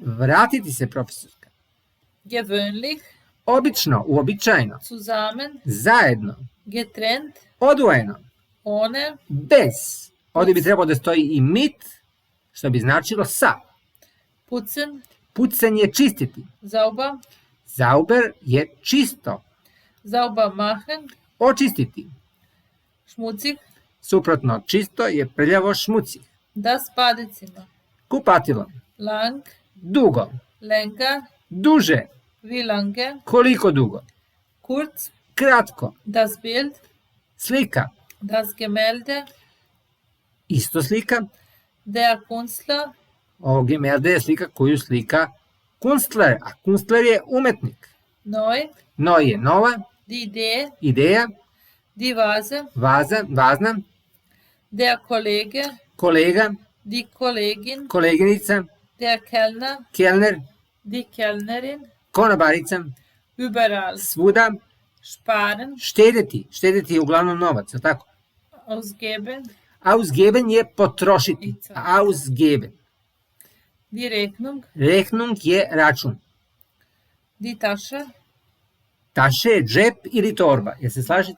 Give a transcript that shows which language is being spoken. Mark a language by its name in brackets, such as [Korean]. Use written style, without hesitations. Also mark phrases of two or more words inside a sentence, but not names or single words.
[Serbian] Vratiti se, profesorka. [German] gewöhnlich, [Serbian] Obično, uobičajeno. [German] zusammen, [Serbian] Zajedno. [German] getrennt, [Serbian] Odvojeno. [German] ohne, [Serbian] Bez. Ovdje bi trebalo da stoji i mit, što bi značilo sa. [German] putzen, [Serbian] Pucanje je čistiti. [German] sauber, [Serbian] Sauber je čisto. [German] sauber machen, [Serbian] Očistiti. [German] schmutzig, [Serbian] Suprotno, čisto je prljavo šmuci. [German] das Badezimmer, [Serbian] Kupatilo. [German] lang, [Serbian] Dugo. [German] länger, [Serbian] Duže. [German] wie lange, [Serbian] Koliko dugo? [German] kurz, [Serbian] Kratko. [German] das Bild, [Serbian] Slika. [German] das Gemälde, [Serbian] isto slika. [German] Der Künstler, [Serbian] Ovo Gemälde je slika koju slika Kunstler, a Kunstler je umetnik. [German] neu, [Serbian] No je nova, [German] die Idee, [Serbian] ideja, [German] die Vase, [Serbian] važna, [German] der Kollege, [Serbian] kolega, [German] die Kollegin, [Serbian] koleginica, [German] der Kellner, [Serbian] kelner, [German] die Kellnerin, [Serbian] konobarica, [German] überall, [Serbian] svuda, [German] sparen, [Serbian] štediti je uglavnom novac, je tako? [German] ausgeben, [Serbian] Ausgeben je potrošiti, [German] ausgeben. die Rechnung, [Serbian] Rechnung je račun. [German] die Tasche, [Serbian] Taše je džep ili torba, jel se slažete?